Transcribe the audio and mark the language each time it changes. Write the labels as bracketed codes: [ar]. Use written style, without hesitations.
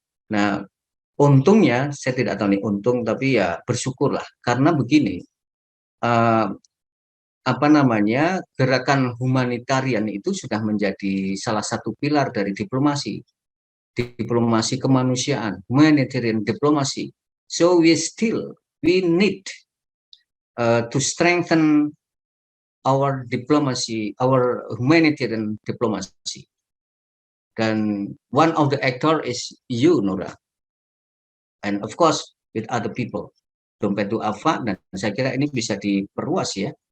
[id] Nah, untungnya saya tidak tahu nih untung, tapi ya bersyukurlah karena begini, apa namanya, gerakan humanitarian itu sudah menjadi salah satu pilar dari diplomasi kemanusiaan, humanitarian diplomacy. [en] So we need to strengthen our diplomacy, our humanitarian diplomacy. Dan one of the actor is you, Nura, and of course with other people. [id] Dompet Duafa, dan saya kira ini bisa diperluas ya.